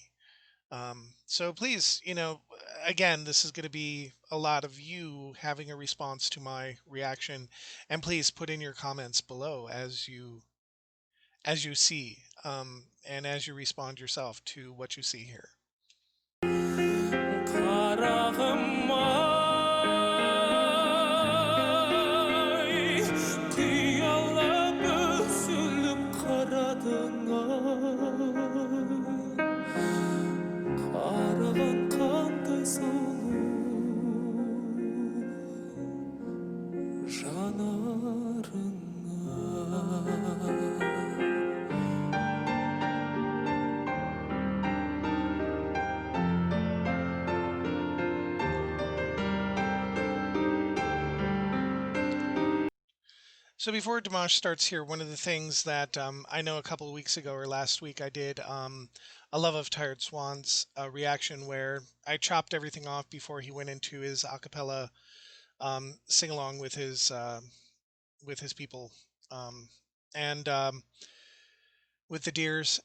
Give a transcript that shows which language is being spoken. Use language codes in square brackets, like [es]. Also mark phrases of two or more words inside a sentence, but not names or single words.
[en] So please, again, this is going to be a lot of you having a response to my reaction, and please put in your comments below as you see, and as you respond yourself to what you see here. [kk] Qaragym-Ai, қиялап үзіліп қарадың ай, қараған қандай сұлу жанарыңа. [en] So before Dimash starts here, one of the things that I know a couple of weeks ago or last week I did a Love of Tired Swans reaction where I chopped everything off before he went into his a cappella sing along with his people, um, and with the Deers.